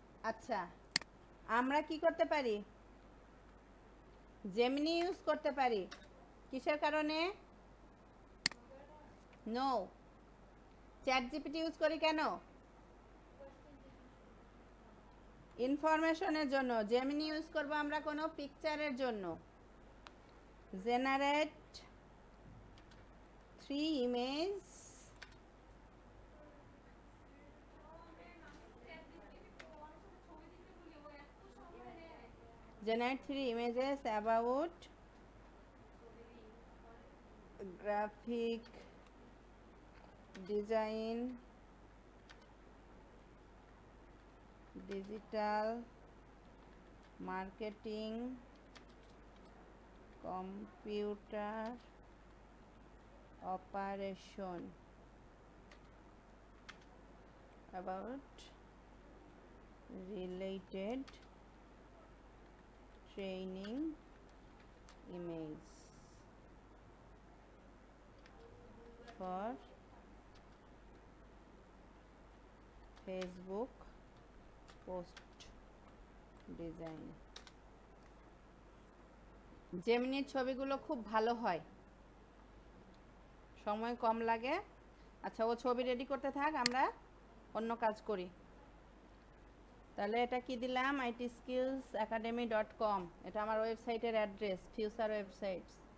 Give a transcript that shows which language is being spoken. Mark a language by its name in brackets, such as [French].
[Bangla] আচ্ছা, আমরা কি করতে পারি? জেমিনি ইউজ করতে পারি। কিসের কারণে? নো। চ্যাট জিপিটি ইউজ করি কেন? ইনফরমেশনের জন্য। জেমিনি ইউজ করব আমরা কোনো পিকচারের জন্য। [English] Generate 3 image, generate 3 images about graphic design, digital marketing, computer operation, about related training image for Facebook post design. [Bangla] জেমিনির ছবিগুলো খুব ভালো হয়, সময় কম লাগে। আচ্ছা, ও ছবি রেডি করতে থাক, আমরা অন্য কাজ করি। তাহলে এটা কি দিলাম? itskillsacademy.com, এটা আমার ওয়েবসাইটের অ্যাড্রেস, ফিউচার ওয়েবসাইটস।